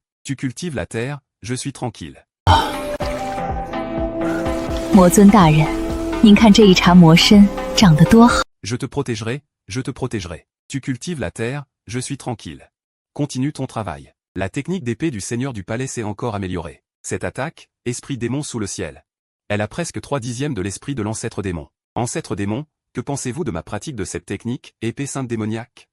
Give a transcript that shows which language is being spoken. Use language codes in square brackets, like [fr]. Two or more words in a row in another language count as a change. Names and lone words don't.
[fr] Tu cultives la terre, je suis tranquille. [zh] 魔尊大人，您看这一茬魔参长得多好。 [fr] Je te protégerai, je te protégerai. Tu cultives la terre, je suis tranquille. Continue ton travail. La technique d'épée du seigneur du palais s'est encore améliorée. Cette attaque, esprit démon sous le ciel. Elle a presque 3/10 de l'esprit de l'ancêtre démon. Ancêtre démon, que pensez-vous de ma pratique de cette technique, épée sainte démoniaque?